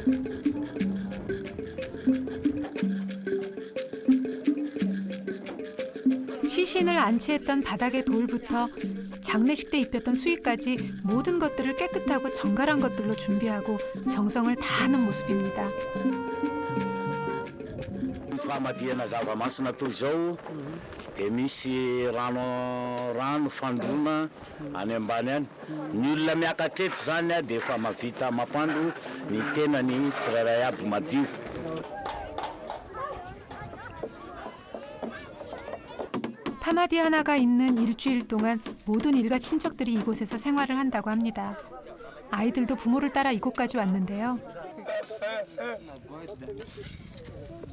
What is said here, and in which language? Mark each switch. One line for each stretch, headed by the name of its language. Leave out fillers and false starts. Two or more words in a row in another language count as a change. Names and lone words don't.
Korean: 시신을 안치했던 바닥의 돌부터 장례식 때 입혔던 수의까지 모든 것들을 깨끗하고 정갈한 것들로 준비하고 정성을 다하는 모습입니다.
Malagasy: Famadihana zava-masina toy izao dia misy rano fandroana any ambany any. Ny olona miakatreto zany dia efa mahavita mampandro ny tenany tsirairay aby madio.
Korean: 파마디아나가 있는 일주일 동안 모든 일가 친척들이 이곳에서 생활을 한다고 합니다. 아이들도 부모를 따라 이곳까지 왔는데요.